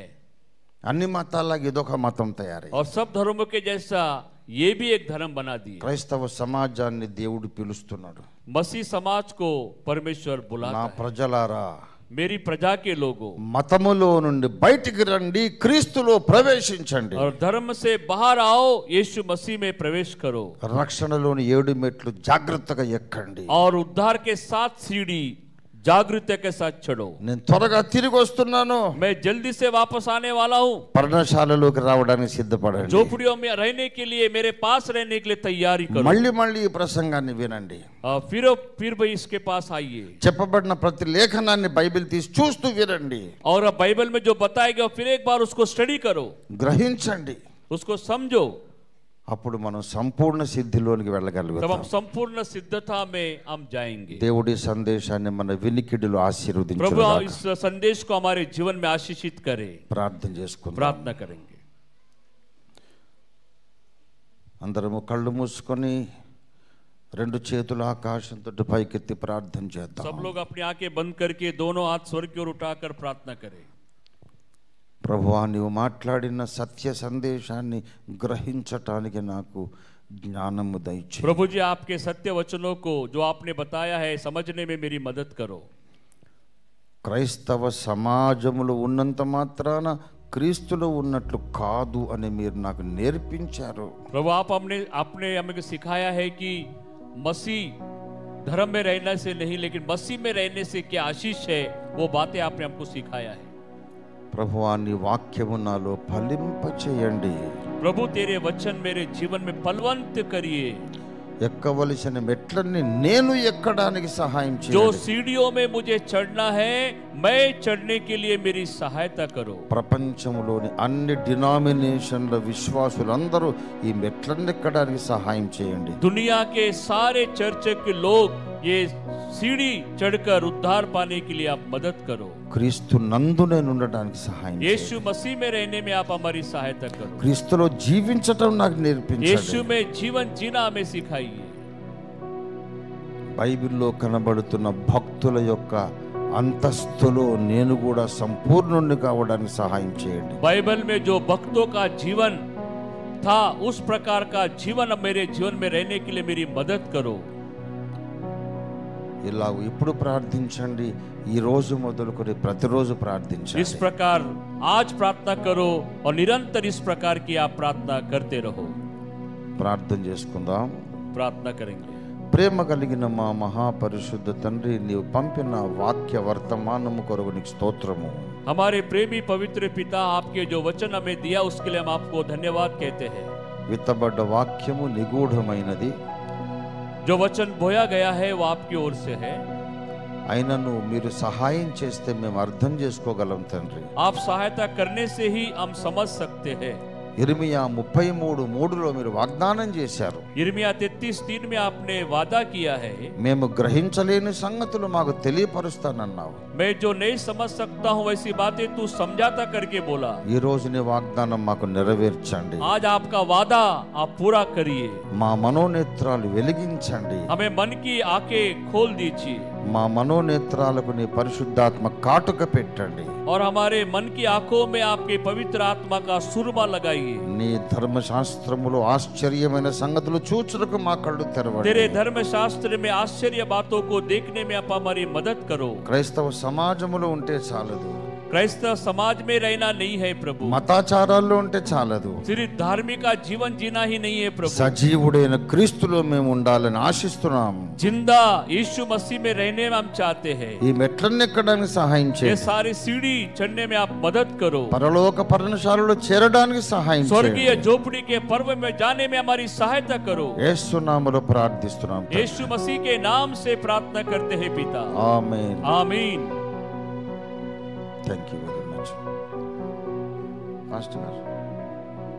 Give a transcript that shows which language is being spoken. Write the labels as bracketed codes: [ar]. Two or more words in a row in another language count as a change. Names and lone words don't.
[te] అన్ని మతాలాగా ఇదొక మతం తయారై [hi] और सब धर्मों के जैसा ये भी एक धर्म बना दिए. [te] క్రైస్తవ సమాజాన్ని దేవుడు పిలుస్తున్నాడు. [hi] मसीह समाज को परमेश्वर [te] నా [hi] बुलाता है. [te] ప్రజలారా, [hi] मेरी प्रजा के लोगों, [te] మతములో నుండి బయటికి రండి, క్రీస్తులో ప్రవేశించండి. [hi] और धर्म से बाहर आओ, यीशु मसीह में प्रवेश करो, [te] రక్షణలోని 7 మెట్లు జాగ్రత్తగా ఎక్కండి. [hi] और उद्धार के 7 सीढ़ी जागृति के साथ चढ़ो. [te] నేను త్వరగా తిరిగి వస్తున్నాను. [hi] मैं जल्दी से वापस आने वाला हूँ. [te] పర్ణశాలలోకి రావడానికి సిద్ధపడండి. [hi] झोपड़ियों में रहने के लिए, मेरे पास रहने के लिए तैयारी करो. [te] మళ్ళీ మళ్ళీ ఈ ప్రసంగాన్ని వినండి. [hi] फिर भाई इसके पास आइए, [te] చెప్పబడిన ప్రతి లేఖనాన్ని బైబిల్ తీసి చూస్తూ వినండి. [hi] और अब बाइबल में जो बताया गया फिर एक बार उसको स्टडी करो, [te] గ్రహించండి. [hi] उसको समझो. [te] అప్పుడు మనం సంపూర్ణ సిద్ధిలోనికి [hi] तब [te] వెళ్ళగలుగుతాం. [hi] हम संपूर्ण सिद्धता में हम जाएंगे. [te] దేవుడి సందేశాన్ని మన వినికిడిలో [hi] प्रभु [te] ఆశీర్వదించుగాక. [hi] इस संदेश को हमारे जीवन में आशीषित करे. [te] ప్రార్థన చేసుకుందాం. [hi] प्रार्थना करेंगे. [te] అందరము కళ్ళు మూసుకొని 2 చేతులు ఆకాశం తట్టు పైకెత్తి ప్రార్థన చేద్దాం. [hi] सब लोग अपनी आंखें बंद करके दोनों हाथ स्वर्ग की ओर उठाकर प्रार्थना करें. [te] ప్రభువా, నీవు మాట్లాడిన సత్య సందేశాన్ని గ్రహించటానికి నాకు జ్ఞానము దయచేయి. [hi] प्रभु जी, आपके सत्य वचनों को जो आपने बताया है समझने में मेरी मदद करो. [te] క్రైస్తవ సమాజములో ఉన్నంత మాత్రాన క్రీస్తులో ఉన్నట్లు కాదు అని మీరు నాకు నేర్పించారు. [hi] प्रभु, आपने हमें सिखाया है कि मसीह धर्म में रहने से नहीं, लेकिन मसीह में रहने से क्या आशीष है, वो बातें आपने हमको सिखाया है. [te] ప్రభువా, నీ వాక్యము నాలో ఫలింపచేయండి. [hi] प्रभु, तेरे वचन मेरे जीवन में फलवंत करिए. [te] ఎక్కవలసిన మెట్లన్నీ నేను ఎక్కడానికి సహాయం [hi] जो [te] చేయండి. [hi] सीढ़ियों में मुझे चढ़ना है, मैं चढ़ने के लिए मेरी सहायता करो. [te] ప్రపంచంలోని అన్ని డినామినేషన్ల విశ్వాసులందరూ ఈ మెట్లన్నీ ఎక్కడానికి సహాయం చేయండి. [hi] दुनिया के सारे चर्च के लोग ये सीढ़ी चढ़कर उद्धार पाने के लिए आप मदद करो. [te] క్రీస్తు నందు నేను ఉండడానికి సహాయం చేయండి. [hi] यीशु मसीह में रहने में आप हमारी सहायता करो. [te] క్రీస్తులో జీవించటం నాకు నేర్పించండి. [hi] यीशु में जीवन जीना हमें सिखाइए. [te] బైబిల్లో కనబడుతున్న భక్తుల యొక్క అంతస్తులో నేను కూడా సంపూర్ణుణ్ణి కావడానికి సహాయం చేయండి. [hi] बाइबल में जो भक्तों का जीवन था, उस प्रकार का जीवन अब मेरे जीवन में रहने के लिए मेरी मदद करो. [te] ఇలా ఇప్పుడు ప్రార్థించండి. ఈ రోజు మొదలుకొని ప్రతిరోజు [hi] इस [te] ప్రార్థించండి. [hi] प्रकार आज प्रार्थना करो और निरंतर इस प्रकार की आप प्रार्थना करते रहो. [te] ప్రార్థన చేసుకుందాం. [hi] प्रार्थना करेंगे. [te] ప్రేమ కలిగిన మా మహాపరిశుద్ధ తండ్రి, నీవు పంపిన వాక్య వర్తమానము కొరకు నీకు స్తోత్రము. [hi] हमारे प्रेमी पवित्र पिता, आपके जो वचन हमें दिया उसके लिए हम आपको धन्यवाद कहते हैं. [te] విత్తబడ్డ వాక్యము నిగూఢమైనది, [hi] जो वचन बोया गया है वो आपकी ओर से है. [te] అయినను మీరు సహాయం చేస్తే మేము అర్థం చేసుకోగలం తండ్రి. [hi] आप सहायता करने से ही हम समझ सकते हैं. [te] ఇర్మియా 33:3లో మీరు వాగ్దానం చేశారు, [hi] यिर्मयाह 33:3 में आपने वादा किया है, [te] మేము గ్రహించలేని సంగతులు మాకు తెలియపరుస్తానన్నావు. [hi] मैं जो नहीं समझ सकता हूँ वैसी बातें तू समझाता करके बोला. [te] ఈ రోజు నీ వాగ్దానం మాకు నెరవేర్చండి. [hi] आज आपका वादा आप पूरा करिए. [te] మా మనోనేత్రాలు వెలిగించండి. [hi] हमें मन की आंखें खोल दीजिए [te] మా మనోనేత్రాలకు నీ పరిశుద్ధాత్మ కాటుక పెట్టండి. [hi] और हमारे मन की आंखों में आपके पवित्र आत्मा का सुरमा लगाइए. [te] నీ ధర్మశాస్త్రములో ఆశ్చర్యమైన సంగతులు చూచుటకు మా కళ్ళు తెరవండి. [hi] तेरे धर्म शास्त्र में आश्चर्य बातों को देखने में आप हमारी मदद करो. [te] క్రైస్తవ సమాజములో ఉంటే చాలదు, [hi] क्राइस्तव समाज में रहना नहीं है प्रभु, [te] మతాచారాల్లో ఉంటే చాలదు, [hi] सिर्फ धार्मिक का जीवन जीना ही नहीं है प्रभु. [te] సజీవుడైన క్రీస్తులో మేము ఉండాలని ఆశిస్తున్నాం. [hi] जिंदा यीशु मसीह में रहने में हम चाहते हैं. [te] ఈ మెట్లన్నీ ఎక్కడానికి సహాయం [hi] ये [te] చేయండి. [hi] सारी सीढ़ी चढ़ने में आप मदद करो. [te] పరలోక పర్ణశాలలో చేరడానికి సహాయం [hi] स्वर्गीय [te] చేయండి. [hi] झोपड़ी के पर्व में जाने में हमारी सहायता करो. [te] యేసు నామములో ప్రార్థిస్తున్నాం. [hi] यीशु मसीह के नाम से प्रार्थना करते हैं पिता. [te] ఆమేన్. [hi] आमीन. [en] thank you very much. [te] పాస్టర్ గారు